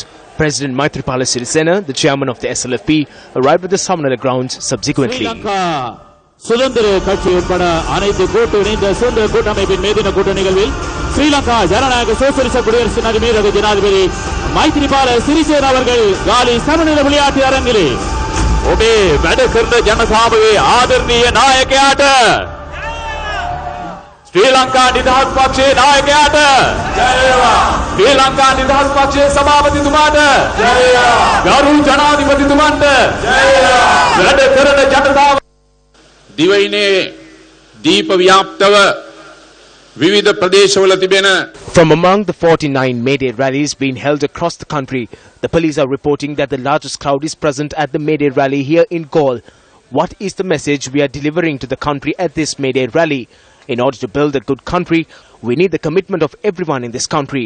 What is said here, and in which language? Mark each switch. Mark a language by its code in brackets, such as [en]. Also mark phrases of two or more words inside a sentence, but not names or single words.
[en] President Maithripala Sirisena, the chairman of the SLFP, arrived at the Samnala grounds subsequently. [ta] சுதந்திர கட்சி உட்பட அனைத்து கூட்டு இணைந்த சுதந்திர கூட்டமைப்பின் மேதின கூட்ட நிகழ்வில் ஸ்ரீலங்கா ஜனநாயக சோசலிச குடியரசின் அதிபர் ஜனாதிபதி மைத்ரிபால சிறிசேன அவர்கள் காலி சமநிலை விளையாட்டு அரங்கிலே [si] ඔබේ වැඩ කරන ජනසභාවේ ආදරණීය නායකයාට ශ්‍රී ලංකා නිදහස් පක්ෂයේ නායකයාට ජය වේවා ශ්‍රී ලංකා නිදහස් පක්ෂයේ සභාපතිතුමාට ජය වේවා ගරු ජනාධිපතිතුමන්ට ජය වේවා වැඩ කරන ජනතාව දිවයිනේ දීප ව්‍යාප්තව විවිධ ප්‍රදේශවල තිබෙන [en] From among the 49 May Day rallies being held across the country, the police are reporting that the largest crowd is present at the May Day rally here in Galle. What is the message we are delivering to the country at this May Day rally? In order to build a good country, we need the commitment of everyone in this country.